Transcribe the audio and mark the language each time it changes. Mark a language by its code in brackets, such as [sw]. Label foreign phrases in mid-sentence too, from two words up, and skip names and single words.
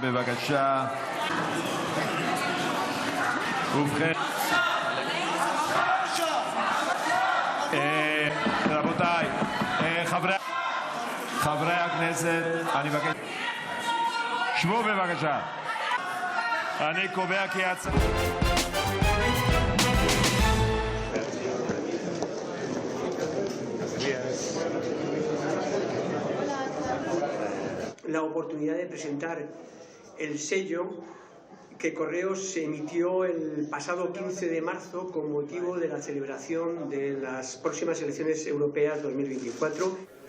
[he] בבקשה. ובכן... רבותיי, חברי הכנסת, אני מבקש... שבו בבקשה. אני קובע כי [es] la oportunidad de presentar el sello que Correos se emitió el pasado 15 de marzo con motivo de la celebración de las próximas elecciones europeas 2024.